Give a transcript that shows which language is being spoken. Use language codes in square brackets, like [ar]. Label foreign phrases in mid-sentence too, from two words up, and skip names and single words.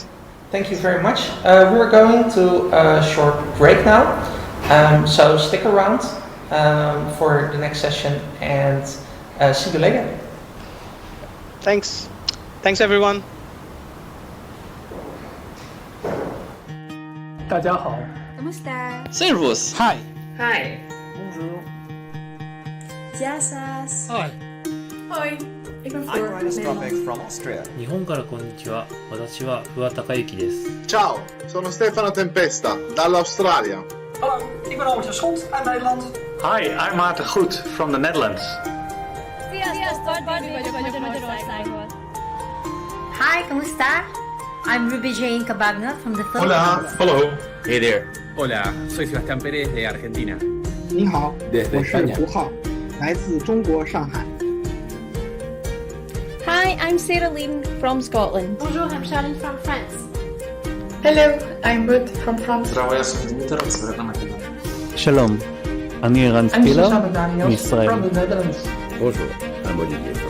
[en] Thank you very much. We're going to a short break now, so stick around for the next session, and see you later. Thanks. Thanks, everyone. [zh] 大家好 [tl] Kamusta? [de] Servus. [en] Hi. Hi. [fr] Bonjour. [el] Jasas. [en] Hi. [nl] Hoi. Ik ben [en] I'm Floor. Ryan Stropek from Austria. [ja] 日本からこんにちは。私は桑高之です。 [it] Ciao, sono Stefano Tempesta, dall'Australia. [nl] Hallo, ik ben Albert Schot uit Nederland. [en] Hi, I'm Maarten Goed from the Netherlands. Hi, kamusta? I'm Ruby Jane Cabagna from the [es] Hola. [en] Philippines. Hello. Hey there. [es] Hola, soy Sebastián Pérez de Argentina. [zh] 你好， [es] Desde [zh] 我是 [es] España. [zh] 胡浩，来自中国上海。 [en] Hi, I'm Sarah Lane from Scotland. Bonjour, I'm Shailendra from France. Hello, I'm Ruth from France. [he] שלום. אני ערן ספילר מישראל. [en] from the Netherlands. Bonjour, I'm Olivier from